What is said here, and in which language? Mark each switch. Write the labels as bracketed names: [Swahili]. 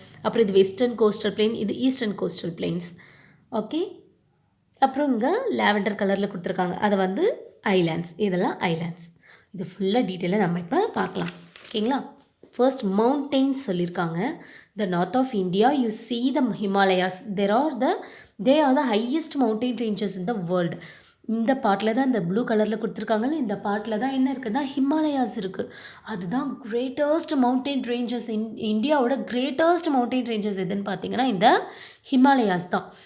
[Tamil] அப்புறம் இது western coastal plain, இது ஈஸ்டர்ன் கோஸ்டல் பிளெயின்ஸ். ஓகே, அப்புறம் இங்கே லாவெண்டர் கலரில் கொடுத்துருக்காங்க, அதை வந்து ஐலாண்ட்ஸ். இதெல்லாம் ஐலாண்ட்ஸ். இது ஃபுல்லாக டீட்டெயிலாக நம்ம இப்போ பார்க்கலாம். ஓகேங்களா? ஃபர்ஸ்ட் மவுண்டெயின்ஸ் சொல்லியிருக்காங்க. [English] The north of India, you see the Himalayas. They are the highest mountain ranges in the world. [Tamil] இந்த பார்ட்டில் தான் இந்த ப்ளூ கலரில் கொடுத்துருக்காங்கல்ல, இந்த பார்ட்டில் தான் என்ன இருக்குன்னா ஹிமாலயாஸ் இருக்குது. அதுதான் கிரேட்டஸ்ட் மவுண்டெயின் ரேஞ்சஸ். இந்தியாவோட கிரேட்டஸ்ட் மவுண்டெயின் ரேஞ்சஸ் எதுன்னு பார்த்தீங்கன்னா இந்த ஹிமாலயாஸ் தான்.